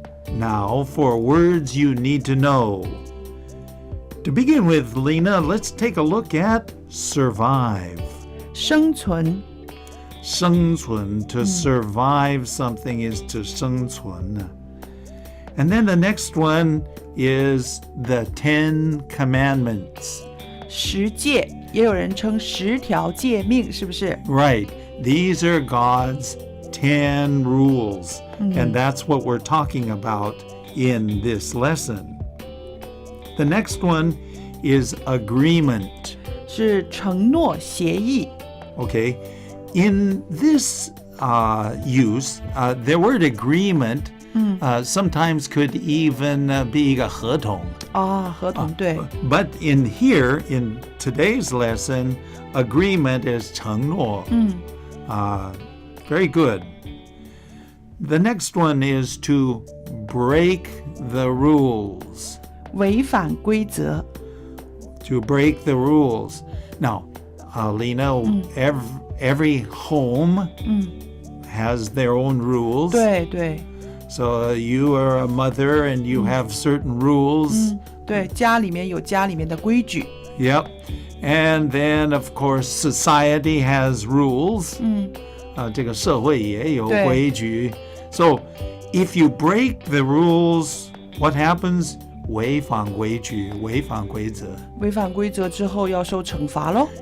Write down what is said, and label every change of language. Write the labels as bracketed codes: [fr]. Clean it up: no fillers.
[en] Now for words you need to know. To begin with, Lena, let's take a look at survive. [zh] 生存生存, [en] to survive something is to [zh] 生存. [en] And then the next one is the Ten Commandments. [zh] 十诫，也有人称十条诫命，是不是？ [en] Right. These are God's 10 rules. And that's what we're talking about in this lesson. The next one is agreement. [zh] 是承诺、协议。 [en] Okay. In this use, the word agreement sometimes could even be [zh] 一个合同. 合同，对。 [en] But in here, in today's lesson, agreement is 承诺. Very good. The next one is to break the rules. [zh] 违反规则。 [en] To break the rules. Now, Lena, every home has their own rules. [zh] 对对 [en] So you are a mother and you have certain rules. [zh] 对，家里面有家里面的规矩。 [en] Yep. And then, of course, society has rules. [zh] 这个社会也有规矩。 [en] So if you break the rules, what happens? [zh] 违反规矩，违反规则。违反规则之后要受惩罚咯。